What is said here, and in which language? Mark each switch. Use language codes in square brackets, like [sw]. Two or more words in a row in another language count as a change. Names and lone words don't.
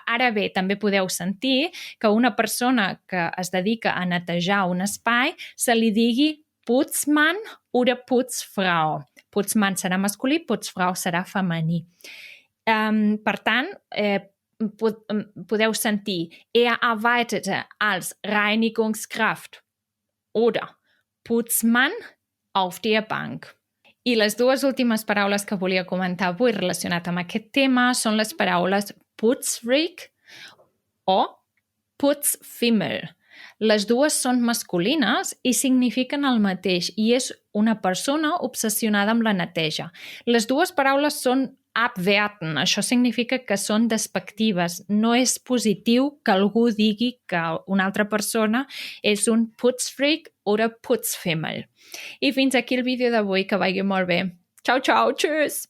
[ca] Ara bé, també podeu sentir que una persona que es dedica a netejar un espai se li digui [de] Putzmann oder Putzfrau. [ca] Putzmann serà masculí, Putzfrau serà femení. Per tant, podeu sentir [de] arbeitete als Reinigungskraft oder Putzmann auf der Bank. [ca] I les dues últimes paraules que volia comentar avui relacionat amb aquest tema són les paraules Putzfreak o Putzfimmel. Les dues són masculines i signifiquen el mateix i és una persona obsessionada amb la neteja. Les dues paraules són abwerten, això significa que són despectives. No és positiu que algú digui que una altra persona és un Putzfreak o Putzfimmel. I fins aquí el vídeo d'avui, que vagi molt bé. Ciao, ciao, tschüss!